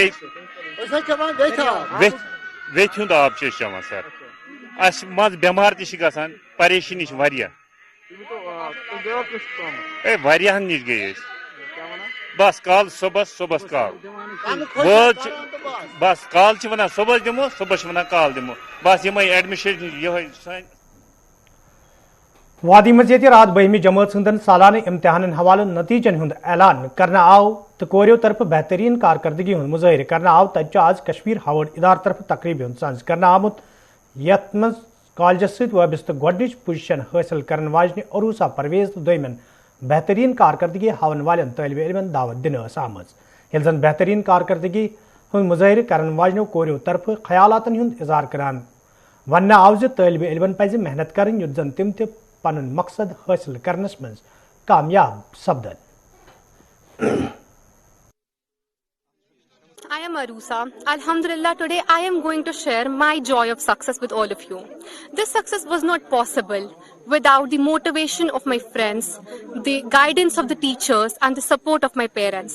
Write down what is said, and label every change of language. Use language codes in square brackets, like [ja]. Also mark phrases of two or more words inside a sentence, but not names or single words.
[ks] ویتھ ہند آب چیوان سر اس مز بٮ۪مار تہ گژھان پریشانی واریاہن نش گئی بس کال صبح کال بس کال ونان صبح دمو صبح ونان کال دمو بس یم ایڈمنسٹریشن یہ وادی مز رات 12 جماعت ہندن سالانہ امتحان حوالہ نتیجن ہند اعلان کرنا آو تو کوریو طرف بہترین کارکردگی ہند مظاہرہ کرنا آو تج آج کشمیر ہاورڈ ادارہ طرف تقریب ہند سانز کرنا آمت یت مز کالجس ست وابستہ گۄڈنِچ پوزیشن حاصل کرن واجنہ عروسا پرویز تو دویمن بہترین کارکردگی ہاون والن طالب علمن دعوت دن آمز یل زن بہترین کارکردگی ہند مظاہرہ کرن واجنو کوریو طرف خیالاتن ہند اظہار کران ون آو ز طالب علمن پزِ محنت کرن یت زن تم تہ پنن مقصد حاصل کرنس مز کامیاب سپدن. [en] I am Arusa. Alhamdulillah, today I am going to share my joy of success with all of you. This success was not possible without the motivation of my friends, the guidance of the teachers and the support of my parents.